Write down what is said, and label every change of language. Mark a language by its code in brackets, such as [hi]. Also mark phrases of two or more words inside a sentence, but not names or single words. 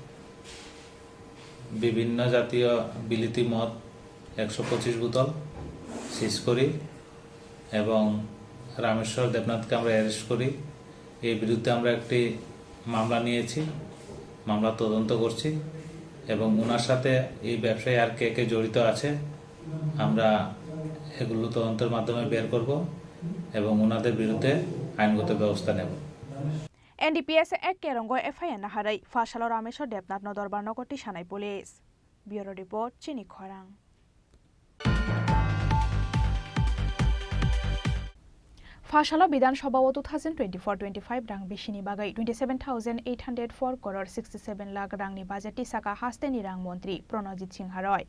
[bn] বিভিন্ন জাতীয় বিলিতি মদ 125 বোতল সিজ করি এবং রামেশ্বর দেবনাথকে আমরা অ্যারেস্ট করি এই বিরুদ্ধে আমরা একটি মামলা নিয়েছি মামলা তদন্ত করছি এবং ওনার সাথে এই ব্যবসায় আর কে কে জড়িত আছে আমরা এগুলো তদন্তের মাধ্যমে বের করব এবং ওনাদের বিরুদ্ধে আইনগত ব্যবস্থা নেব [trp] NDPS এক কেরঙ্গ FIR নাহারাই Fashala Rameshwar Depnat no Dorbar Nogoti Shanai Police. Bureau Report Chini Khorang Fashala Bidan Sabha 2024-25 rang bishini bagai 27,804 crore 67 lakh rang ni budget saka hasteni rang montri Pranajit Singh Roy.